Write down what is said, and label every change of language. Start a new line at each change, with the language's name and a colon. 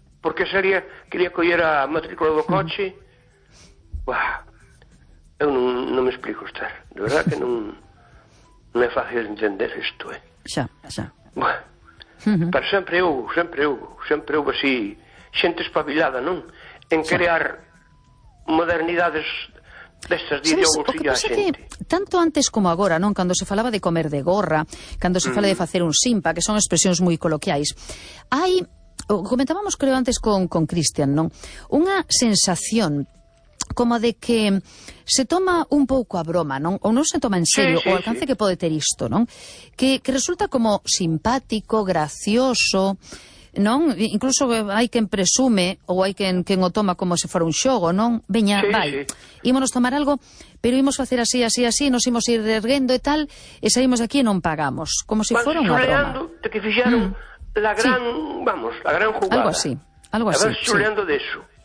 Galician: Porque sería quería coller a matrícula do coche. Uh-huh. Eu non me explico estar, de verdad que non é fácil entender isto, Xa. Uh-huh. Pero sempre houve así xente espabilada, non? En xa. Crear modernidades destes videos e a xente. Tanto antes como agora, non, cando se falaba de comer de gorra, cando se fala de facer un simpa, que son expresións moi coloquiais, hai, comentábamos creo antes con Cristian, non, unha sensación como de que se toma un pouco a broma, non, ou non se toma en serio o alcance que pode ter isto, non, que resulta como simpático, gracioso, non? Incluso hai quen presume ou hai quen o toma como se fora un xogo, non? Veña, vai. Ímonos tomar algo, pero ímos facer así, así, así, nos ímos ir erguendo e tal, e saímos aquí e non pagamos, como se fora unha broma.
Spanish: De que fixaron la gran jugada. Algo así. Estaban chuleando de eso.